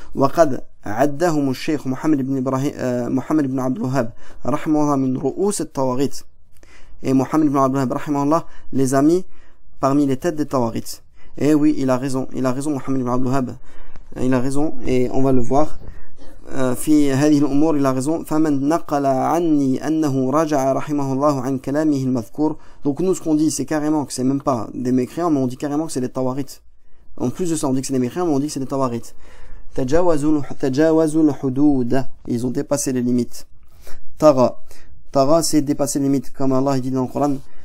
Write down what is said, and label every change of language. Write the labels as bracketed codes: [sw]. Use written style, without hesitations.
[ar] وقد عدهم الشيخ محمد بن عبد الوهاب رحمه الله من رؤوس الطواغيت, [fr] et Mohammed ibn Abdul Wahhab rahimahullah les a mis parmi les têtes des tawaghit. Et oui, il a raison Mohammed ibn Abdul Wahhab, il a raison, et on va le voir. [ar] في هذه الأمور [fr] il a raison. [ar] فمن نقل عني أنه رجع رحمه الله عن كلامه المذكور. [fr] Donc nous, ce qu'on dit, c'est carrément que c'est même pas des mécréants, mais on dit carrément que c'est des tawaghit. En plus de ça, on dit que c'est des mécréants, mais on dit que c'est des tawaghit. [ar] Tajawazul hudud, [fr] ils ont dépassé les limites. Tara, c'est dépasser les limites, comme Allah dit dans le Coran.